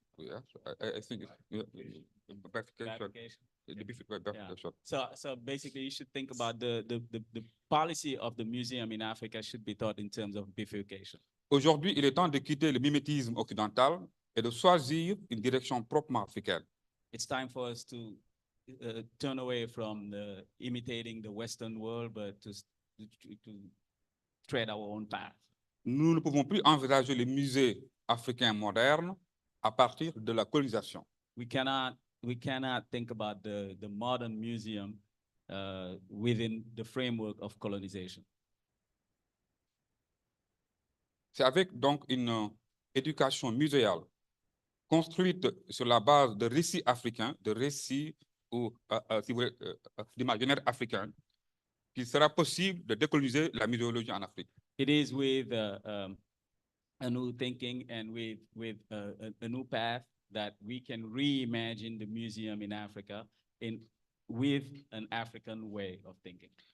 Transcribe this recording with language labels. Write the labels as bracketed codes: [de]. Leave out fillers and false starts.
[en] Yes, I think it's bifurcation. Bifurcation. So basically, you should think about the policy of the museum in Africa should be thought in terms of bifurcation. [fr] Aujourd'hui, il est temps de quitter le mimétisme occidental et de choisir une direction proprement africaine. [en] It's time for us to turn away from imitating the Western world, but to tread our own path. [fr] Nous ne pouvons plus envisager les musées africains modernes à partir de la colonisation. [en] We cannot think about the modern museum within the framework of colonization. [fr] C'est avec donc une éducation muséale construite sur la base de récits africains, de récits ou, si vous voulez, d'imaginaire africain, qu'il sera possible de décoloniser la muséologie en Afrique. [en] It is with a new thinking and with a new path that we can reimagine the museum in Africa with an African way of thinking.